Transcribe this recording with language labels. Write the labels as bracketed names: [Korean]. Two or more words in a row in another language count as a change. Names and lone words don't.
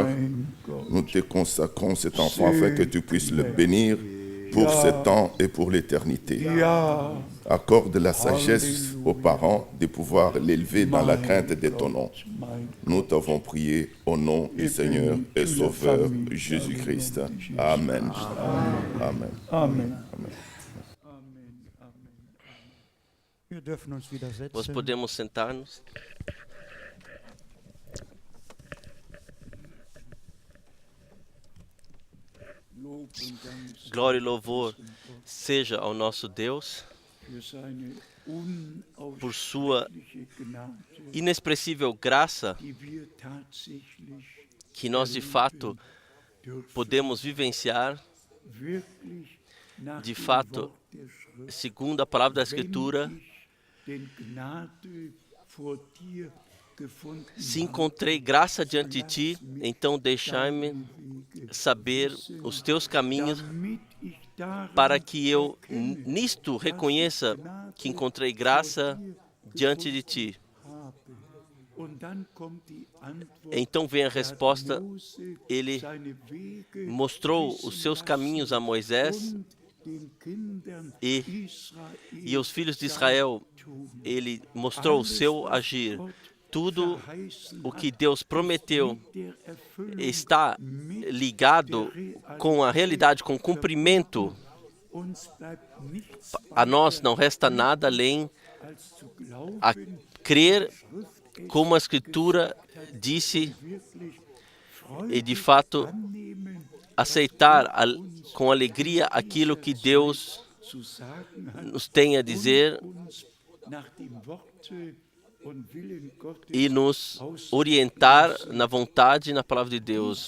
[French] Nous te consacrons cet enfant afin que tu puisses le bénir pour ce temps et pour l'éternité. Accorde la sagesse aux parents de pouvoir l'élever dans la crainte de ton nom. Nous t'avons prié au nom du Seigneur et Sauveur Jésus-Christ. Amen. Amen. Amen. [German] Wir dürfen uns wieder [Portuguese] nós [German] setzen. [Portuguese] podemos sentar-nos. [German] Lob und Dank [Portuguese] Glória e louvor seja ao nosso Deus [German] für seine [Portuguese] por sua [German] unausstehliche Gnade, [Portuguese] inexpressível graça, [German] die wir tatsächlich [Portuguese] que nós de fato [German] dürfen, [Portuguese] podemos vivenciar, [German] wirklich nach [Portuguese] de [German] dem [Portuguese] fato, [German] Wort der Schrift. [Portuguese] segundo a palavra da Escritura. [German] Wenn ich denn Gnade vor dir gefunden [Portuguese] Se encontrei graça diante de ti, então deixai-me saber os teus caminhos, [German] damit ich daran [Portuguese] para que eu [German] erkenne, [Portuguese] nisto reconheça que encontrei graça diante de ti. [German] habe. Und dann kommt die Antwort, [Portuguese] Então vem a resposta. [German] Mose [Portuguese] Ele [German] seine Wege [Portuguese] mostrou [German] wissen [Portuguese] os seus [German] lassen [Portuguese] caminhos a Moisés [German] und den Kindern [Portuguese] e [German] Israel [Portuguese] aos filhos de Israel. [German] tun. [Portuguese] Ele mostrou o seu agir. Tudo o que Deus prometeu está ligado com a realidade, com o cumprimento. A nós não resta nada além a crer como a Escritura disse e, de fato, aceitar com alegria aquilo que Deus nos tem a dizer e nos orientar na vontade e na palavra de Deus.